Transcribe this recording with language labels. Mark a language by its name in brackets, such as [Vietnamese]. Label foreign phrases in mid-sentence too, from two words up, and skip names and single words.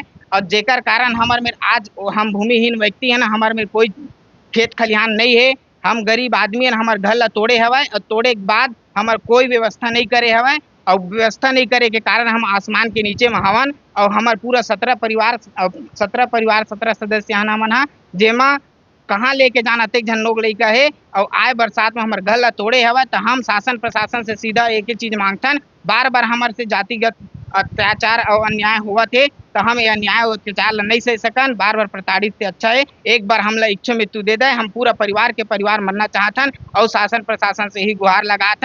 [Chhattisgarhi] और जेकर कारण हमार में आज हम भूमिहीन व्यक्ति है ना, हमार में कोई खेत खलिहान नहीं है, हम गरीब आदमी है, हमार घर ला तोड़े हवय। और तोड़े के बाद हमार कोई व्यवस्था नहीं करे हवय, और व्यवस्था नहीं करे के कारण हम आसमान के नीचे में हवन। और हमार पूरा 17 परिवार 17 सदस्य हन हमन हा, जेमा कहाँ लेके जाना अतेक झन लोग लइका है। और आए बरसात में हमार घर ला तोड़े हवा, तो हम शासन प्रशासन से सीधा एक ही चीज मांगथन, बार बार हमार से जातिगत अत्याचार और अन्याय हुआ थे, तो हम ये अन्याय और अत्याचार ला नहीं सह सकन। बार बार प्रताड़ित से अच्छा है एक बार हम ला इच्छा मृत्यु दे दे। हम पूरा परिवार मरना चाहथन और शासन प्रशासन से ही गुहार लगाथन।